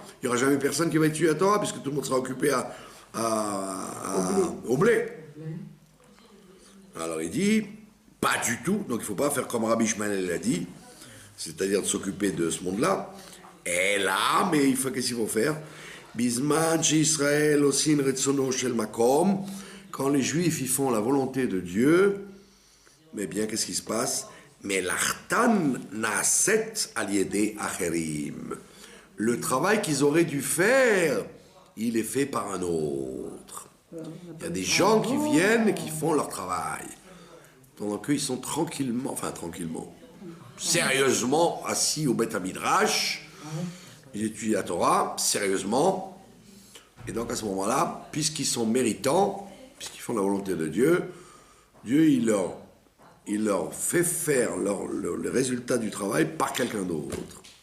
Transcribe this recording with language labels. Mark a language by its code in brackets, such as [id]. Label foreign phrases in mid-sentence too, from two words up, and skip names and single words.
[fr] Il n'y aura jamais personne qui va étudier la Torah puisque tout le monde sera occupé au blé. Alors il dit, pas du tout, donc il ne faut pas faire comme Rabbi Ishmael l'a dit, c'est-à-dire de s'occuper de ce monde-là. Et là, mais qu'est-ce qu'il faut faire? [he] בזמן ישראל עושין רצונו של מקום. [fr] Quand les Juifs ils font la volonté de Dieu, mais bien qu'est-ce qui se passe? [he] Mais מלאכתן נעשית על ידי אחרים. [fr] Le travail qu'ils auraient dû faire, il est fait par un autre. Il y a des gens qui viennent et qui font leur travail, pendant qu'ils sont tranquillement, sérieusement assis au Beth Midrash, ils étudient la Torah, sérieusement, et donc à ce moment-là, puisqu'ils sont méritants, puisqu'ils font la volonté de Dieu, Dieu il leur fait faire le résultat du travail par quelqu'un d'autre.